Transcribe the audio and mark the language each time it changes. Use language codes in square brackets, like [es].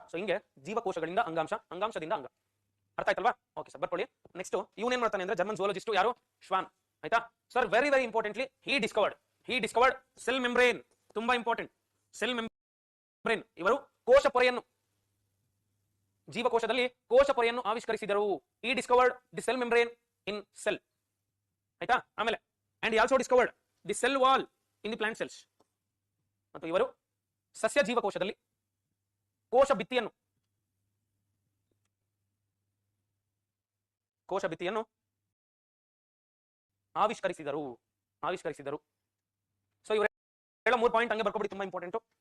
[kn] So ಹಿಂಗೆ ಜೀವಕೋಶಗಳಿಂದ ಅಂಗಾಂಶ, ಅಂಗಾಂಶದಿಂದ ಅಂಗ. ಅರ್ಥ ಆಯ್ತಲ್ವಾ? ಓಕೆ ಸರ್ ಬರ್ಕೊಳ್ಳಿ. ನೆಕ್ಸ್ಟ್ ಇವನೇನ್ ಮಾಡ್ತಾನೆ ಅಂದ್ರೆ ಜರ್ಮನ್ ಜುವಾಲಜಿಸ್ಟ್ ಯಾರು? ಶ್ವಾನ್. ಆಯ್ತಾ sir? [en] Very importantly he discovered cell membrane. [kn] ತುಂಬಾ ಇಂಪಾರ್ಟೆಂಟ್, ಸೆಲ್ ಮೆಂಬ್ರೇನ್. ಇವರು ಕೋಶ ಪೊರೆಯನ್ನು, ಜೀವಕೋಶದಲ್ಲಿ ಕೋಶ ಪೊರೆಯನ್ನು ಆವಿಷ್ಕರಿಸಿದರು. [en] he discovered the cell membrane in cell. [kn] ಆಯ್ತಾ? ಆಮೇಲೆ [en] and he also discovered the cell wall in the plant cells. [kn] ಮತ್ತು ಇವರು ಸಸ್ಯ ಜೀವಕೋಶದಲ್ಲಿ ಕೋಶ ಭಿತ್ತಿಯನ್ನು ಆವಿಷ್ಕರಿಸಿದರು. ಸೊ ಇವರು ಹೇಳೋ 3 ಪಾಯಿಂಟ್ ಹಂಗೆ ಬರ್ಕೊಬಿಡಿ, ತುಂಬಾ ಇಂಪಾರ್ಟೆಂಟ್.